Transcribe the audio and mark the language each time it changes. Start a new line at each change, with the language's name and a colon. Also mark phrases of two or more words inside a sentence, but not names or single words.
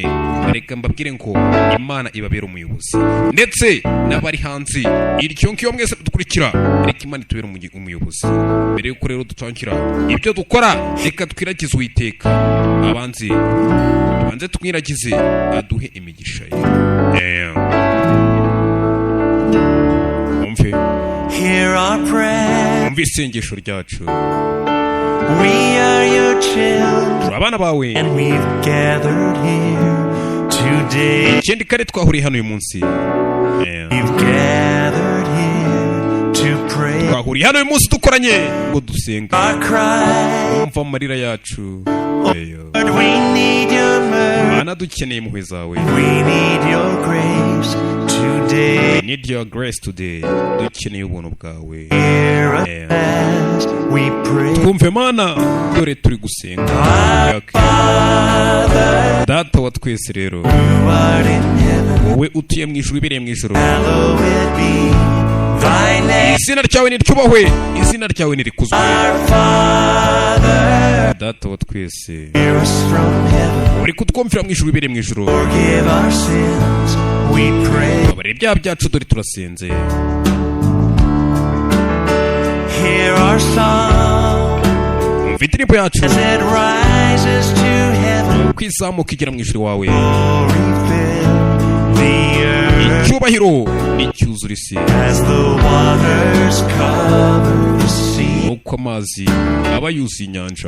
Kinyarwanda: Reka mbabwire ngo Imana ibabera umuyobozi. Ndetse n'abari hanze iryo ngiyo mwese dukurikira, reka Imana itubere umuyobozi. Mbere yuko rero dutangira ibyo dukora, reka twiragize Uwiteka. Abanzi tubanze twiragize aduhe imigisha ye. Umve,
English: hear our prayer.
Kinyarwanda: Umve isengesho ryacu.
English: We are your children,
Kinyarwanda: abana bawe,
English: and we've gathered here today.
Kinyarwanda: Ikindi kare twahuriye hano uyu munsi.
English: We've gathered here to pray.
Kinyarwanda: Twahuriye hano uyu munsi dukoranye ngo dusenge. Umva amarira yacu.
English: Lord, we need your mercy.
Kinyarwanda: Mana dukeneye impuhwe zawe.
English: We need your grace today. We need your grace today.
Kinyarwanda: Dukeneye ubuntu bwawe.
English: We pray.
Kinyarwanda: Twumve Mana, dore turi gusenga. Data wa twese rero, wowe utuye mu ijuru, ibereye mu ijuru, izina ryawe niryubahwe, izina ryawe nirikuzwe. Data wa twese, uri kutwumvira mu ijuru, ibereye mu ijuru, babarira ibyaha byacu, dore turasenze.
English: Hear our song,
Kinyarwanda: umva indirimbo yacu uko izamuka igera mu ijuru wawe. Icyubahiro nicyuzura isi uko amazi aba yuzuye inyanja.